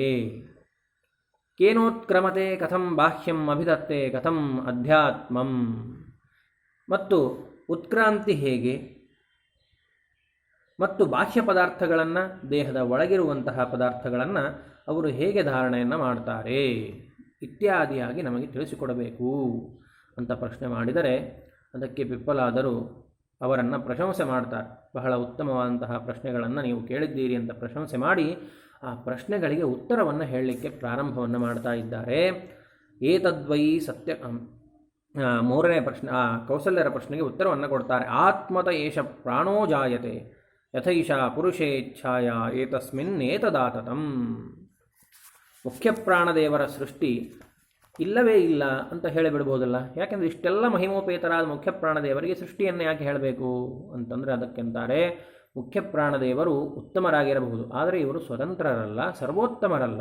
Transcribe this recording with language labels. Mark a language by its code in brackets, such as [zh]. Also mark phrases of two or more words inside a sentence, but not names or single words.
[sa] केनोत्क्रमते कथं बाह्यं अभिधत्ते कथं अध्यात्मं, [kn] ಮತ್ತು ಉತ್ಕ್ರಾಂತಿ ಹೇಗೆ, ಮತ್ತು ಬಾಹ್ಯ ಪದಾರ್ಥಗಳನ್ನು, ದೇಹದ ಒಳಗಿರುವಂತಹ ಪದಾರ್ಥಗಳನ್ನು ಅವರು ಹೇಗೆ ಧಾರಣೆಯನ್ನು ಮಾಡ್ತಾರೆ ಇತ್ಯಾದಿಯಾಗಿ ನಮಗೆ ತಿಳಿಸಿಕೊಡಬೇಕು ಅಂತ ಪ್ರಶ್ನೆ ಮಾಡಿದರೆ, ಅದಕ್ಕೆ ಪಿಪ್ಪಲಾದರು ಅವರನ್ನು ಪ್ರಶಂಸೆ ಮಾಡ್ತಾರೆ. ಬಹಳ ಉತ್ತಮವಾದಂತಹ ಪ್ರಶ್ನೆಗಳನ್ನು ನೀವು ಕೇಳಿದ್ದೀರಿ ಅಂತ ಪ್ರಶಂಸೆ ಮಾಡಿ ಆ ಪ್ರಶ್ನೆಗಳಿಗೆ ಉತ್ತರವನ್ನು ಹೇಳಲಿಕ್ಕೆ ಪ್ರಾರಂಭವನ್ನು ಮಾಡ್ತಾ ಇದ್ದಾರೆ. [sa] एतद्वै सत्य, [kn] ಮೂರನೇ ಪ್ರಶ್ನೆ, ಕೌಸಲ್ಯರ ಪ್ರಶ್ನೆಗೆ ಉತ್ತರವನ್ನು ಕೊಡ್ತಾರೆ. [sa] आत्मत एष प्राणो जायते यथैषा पुरुषेच्छाय एतस्मिन् एतदाततं. [kn] ಮುಖ್ಯ ಪ್ರಾಣದೇವರ ಸೃಷ್ಟಿ ಇಲ್ಲವೇ ಇಲ್ಲ ಅಂತ ಹೇಳಿಬಿಡ್ಬೋದಲ್ಲ. ಯಾಕೆಂದರೆ ಇಷ್ಟೆಲ್ಲ ಮಹಿಮೋಪೇತರಾದ ಮುಖ್ಯ ಪ್ರಾಣದೇವರಿಗೆ ಸೃಷ್ಟಿಯನ್ನು ಯಾಕೆ ಹೇಳಬೇಕು ಅಂತಂದರೆ, ಅದಕ್ಕೆಂತಾರೆ ಮುಖ್ಯ ಪ್ರಾಣದೇವರು ಉತ್ತಮರಾಗಿರಬಹುದು, ಆದರೆ ಇವರು ಸ್ವತಂತ್ರರಲ್ಲ, ಸರ್ವೋತ್ತಮರಲ್ಲ.